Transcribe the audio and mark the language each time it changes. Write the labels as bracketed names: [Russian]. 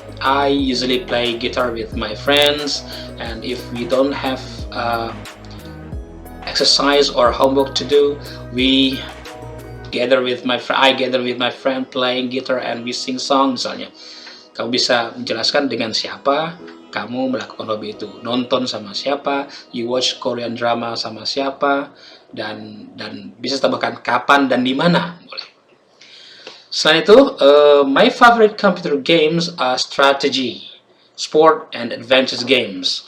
[English] I usually play guitar with my friends, and if we don't have exercise or homework to do, I gather with my friend playing guitar and we sing song misalnya. [Indonesian] Kamu bisa menjelaskan dengan siapa kamu melakukan hobi itu, nonton sama siapa, [English] you watch Korean drama [Indonesian] sama siapa, dan bisa tambahkan kapan dan di mana, boleh. Selain itu, [English] my favorite computer games are strategy, sport, and adventure games.